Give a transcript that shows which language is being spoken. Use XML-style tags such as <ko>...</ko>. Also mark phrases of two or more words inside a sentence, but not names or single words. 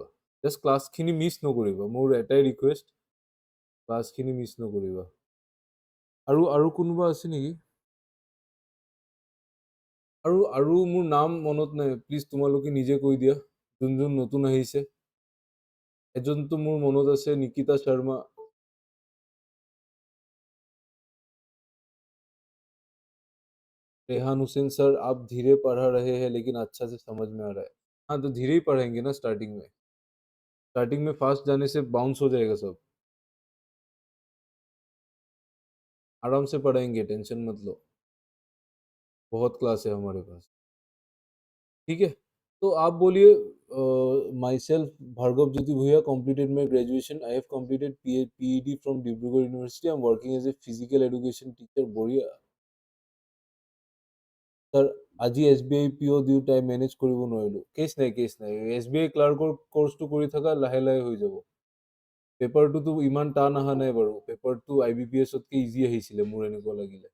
<as>জাষ্ট ক্লাছখিনি মিছ নকৰিবা, মোৰ এটাই ৰিকুৱেষ্ট, ক্লাছখিনি মিছ নকৰিবা। আৰু আৰু কোনোবা আছে নেকি? আৰু মোৰ নাম মনত নাই, প্লিজ তোমালোকে নিজে কৈ দিয়া, যোন যোন নতুন আহিছে। এজনতো মোৰ মনত আছে, নিকিতা শৰ্মা।</as> <hi>रेहान हुसैन सर, आप धीरे पढ़ा रहे हैं लेकिन अच्छा से समझ में आ रहा है। हाँ, तो धीरे ही पढ़ेंगे ना स्टार्टिंग में। स्टार्टिंग में फास्ट जाने से बाउंस हो जाएगा सब। आराम से पढ़ाएंगे, टेंशन मत लो, बहुत क्लास है हमारे पास। ठीक है, तो आप बोलिए।</hi> <en>my self</en> <hi>भार्गव ज्योति भूया,</hi> <en>completed my graduation. I have completed PED from Dibrugarh University. I'm working as a physical education teacher.</en> <as>বঢ়িয়া। স্যার, আজি SBI PO দুটাই মেনেজ কৰিব নোৱাৰিলো। কেছ নাই, কেছ নাই, SBI ক্লাৰ্কৰ কোৰ্চটো কৰি থাকা, লাহে লাহে হৈ যাব। পেপাৰটোতো ইমান টান অহা নাই বাৰু, পেপাৰটো IBPS-তকৈ ইজি আহিছিলে, মোৰ এনেকুৱা লাগিলে।</as>